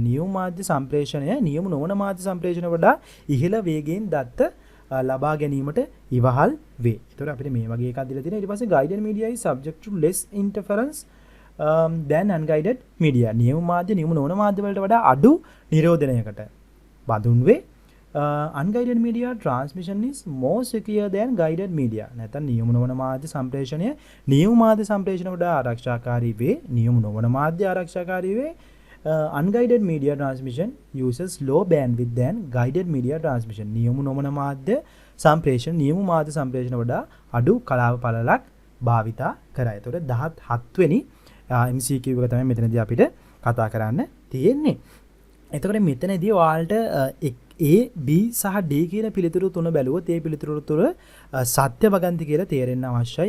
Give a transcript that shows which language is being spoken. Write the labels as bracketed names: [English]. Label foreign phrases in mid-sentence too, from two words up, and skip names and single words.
[Sinhala] නියම මාධ්‍ය සම්ප්‍රේෂණය නියම නොවන මාධ්‍ය සම්ප්‍රේෂණ වඩා ඉහළ වේගයෙන් දත්ත ලබා ගැනීමට ඉවහල් වේ. ඒතකොට අපිට මේ වගේ එකක් දීලා තියෙනවා. ඊට පස්සේ [English] guided media is subject to less interference than unguided media. [Sinhala] නියම මාධ්‍ය නියම නොවන මාධ්‍ය වලට වඩා අඩු නිරෝධනයකට බඳුන් වේ. [English] unguided media transmission is more secure than guided media. [Sinhala] නැත්නම් නියම නොවන මාධ්‍ය සම්ප්‍රේෂණය නියම මාධ්‍ය සම්ප්‍රේෂණ වඩා ආරක්ෂාකාරී වේ. නියම නොවන මාධ්‍ය ආරක්ෂාකාරී වේ. [English] Unguided media transmission uses low bandwidth than guided media transmission. [Sinhala] නියම නොවන මාධ්‍ය සම්ප්‍රේෂණ නියම මාධ්‍ය සම්ප්‍රේෂණ වඩා අඩු කලාව පළලක් භාවිතා කරයි. ඒතකොට 17 වෙනි MCQ එක තමයි මෙතනදී අපිට කතා කරන්න තියෙන්නේ. එතකොට මෙතනදී ඔයාලට A B සහ D කියන පිළිතුරු තුන බැලුවොත් ඒ පිළිතුරු තුන සත්‍ය වගන්ති කියලා තේරෙන්න අවශ්‍යයි.